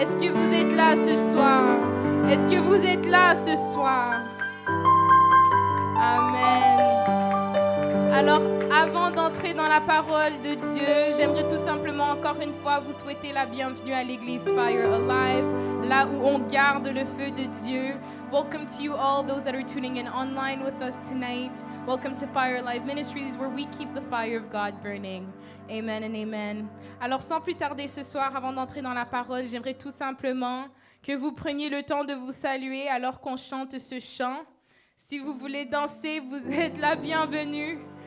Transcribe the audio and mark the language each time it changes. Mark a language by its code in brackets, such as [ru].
[fr] Est-ce que vous êtes là ce soir? Est-ce que vous êtes là ce soir? Amen. Alors, avant d'entrer dans la parole de Dieu, j'aimerais tout simplement encore une fois vous souhaiter la bienvenue à l'église Fire Alive, là où on garde le feu de Dieu. [en] Welcome to you all, those that are tuning in online with us tonight. Welcome to Fire Alive Ministries, where we keep the fire of God burning. Amen and amen. [fr] Alors, sans plus tarder ce soir, avant d'entrer dans la parole, j'aimerais tout simplement que vous preniez le temps de vous saluer alors qu'on chante ce chant. Si vous voulez danser, vous êtes la bienvenue.